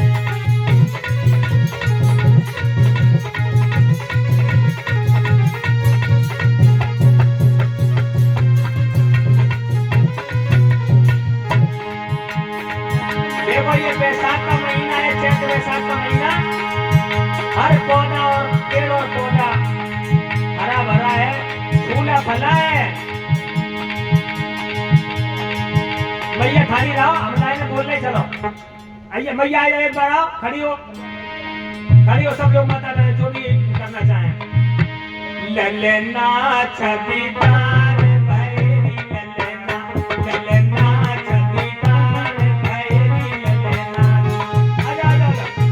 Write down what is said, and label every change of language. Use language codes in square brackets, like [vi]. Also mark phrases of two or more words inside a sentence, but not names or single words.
[hi] देखो ये बैसाख का महीना है, चैत बैसाख का महीना, हर पौधा और पेड़ और पौधा हरा भरा है, फूला फला है। मैया खाली रहो, हम लाइन बोल रहे, चलो आइए मैया आइए, एक बार आओ, खड़ी हो, खड़ी हो सब लोग, माता जो भी करना चाहें। ललना छबीदार भैरी ललना, ललना छबीदार भैरी ललना, आजा आजा आजा।